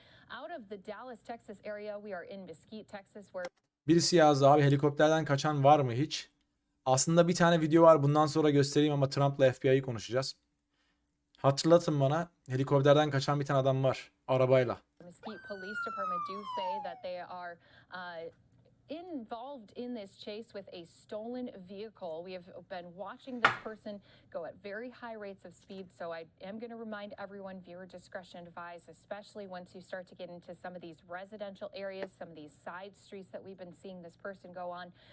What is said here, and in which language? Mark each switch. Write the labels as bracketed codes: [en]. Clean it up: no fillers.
[en] out of the Dallas, Texas area. We are in Mesquite, Texas, where [tr] Birisi yazdı abi, helikopterden kaçan var mı hiç? Aslında bir tane video var, bundan sonra göstereyim ama Trump'la FBI'yi konuşacağız. Hatırlatın bana, helikopterden kaçan bir tane adam var arabayla. [en] Mesquite Police Department do say that they are involved in this chase with a stolen vehicle. We have been watching this person go at very high rates of speed, so I am going to remind everyone, viewer discretion advised, especially once you start to get into some of these residential areas, some of these side streets that we've been seeing this person go on.